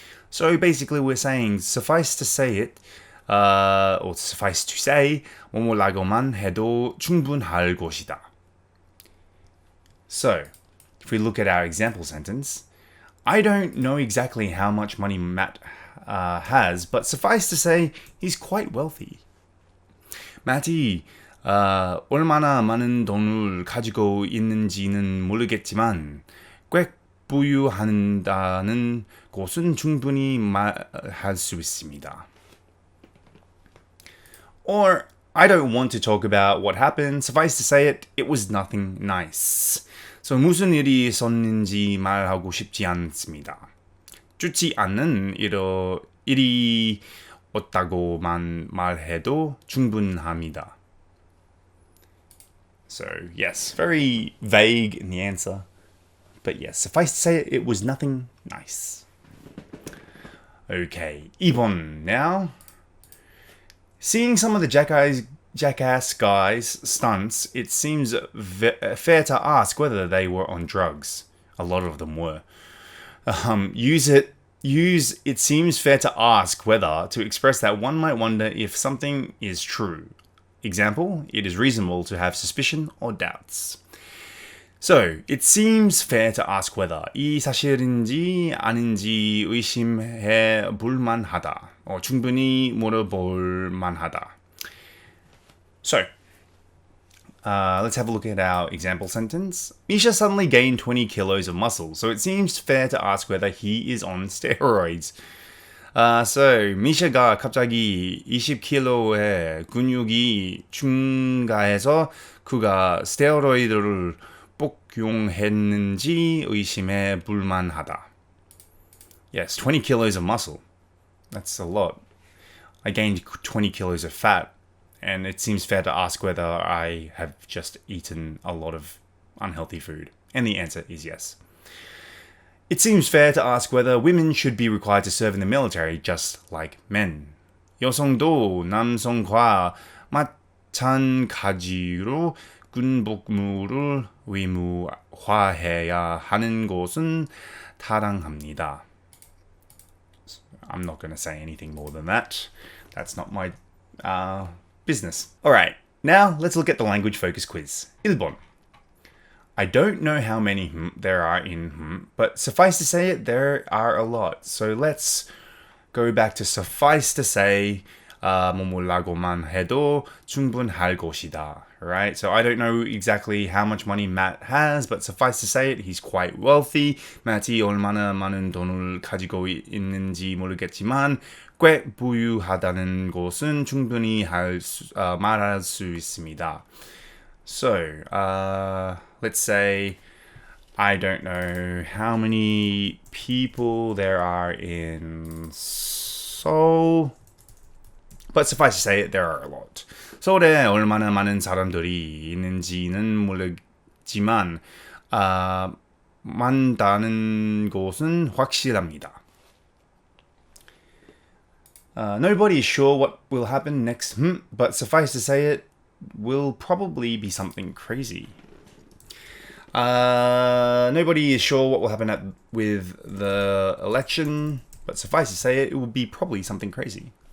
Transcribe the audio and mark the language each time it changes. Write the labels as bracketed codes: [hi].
[en] So basically we're saying suffice to say it, or suffice to say, [ko] 뭐뭐라고만 해도 충분할 것이다. [en] So, if we look at our example sentence, I don't know exactly how much money Matt has, but suffice to say, he's quite wealthy. [ko] Matt이 얼마나 많은 돈을 가지고 있는지는 모르겠지만 꽤 부유한다는 것은 충분히 말할 수 있습니다. [en] Or, I don't want to talk about what happened. Suffice to say it was nothing nice. [ko] So, 무슨 일이 있었는지 말하고 싶지 않습니다. 좋지 않은 일이 없다고만 말해도 충분합니다. [en] So, yes, very vague in the answer. But yes, suffice to say it was nothing nice. Okay, 2번 now. Seeing some of the jackass guys' stunts, it seems fair to ask whether they were on drugs. A lot of them were. Use it seems fair to ask whether to express that one might wonder if something is true. Example, it is reasonable to have suspicion or doubts. So, it seems fair to ask whether [ko] 이 사실인지 아닌지 의심해 볼 만하다. [en] or [ko] 충분히 물어볼 만하다. [en] So, let's have a look at our example sentence. Misha suddenly gained 20 kilos of muscle, so it seems fair to ask whether he is on steroids. [ko] So, 미샤가 갑자기 20kg의 근육이 증가해서 그가 스테로이드를 복용했는지 의심해 볼 만하다. [en] Yes, 20 kilos of muscle. That's a lot. I gained 20 kilos of fat, and it seems fair to ask whether I have just eaten a lot of unhealthy food. And the answer is yes. It seems fair to ask whether women should be required to serve in the military just like men. [ko] 여성도 남성과 마찬가지로 군복무를 의무화해야 하는 것은 타당합니다. [en] I'm not going to say anything more than that. That's not my business. Alright, now let's look at the language focus quiz. [ko] 1번. [en] I don't know how many there are in but suffice to say it, there are a lot. So let's go back to suffice to say, [ko] 뭐뭐라고만 해도 충분할 것이다. [en] Right? So I don't know exactly how much money Matt has, but suffice to say it, he's quite wealthy. [ko] Matt이 얼마나 많은 돈을 가지고 있는지 모르겠지만 꽤 부유하다는 것은 충분히 말할 수 있습니다. [en] So, let's say I don't know how many people there are in Seoul, but suffice to say it, there are a lot. [ko] 서울에 얼마나 많은 사람들이 있는지는 모르지만 많다는 것은 확실합니다. [en] Nobody is sure what will happen next, but suffice to say it will probably be something crazy. Nobody is sure what will happen with the election, but suffice to say it will be probably something crazy.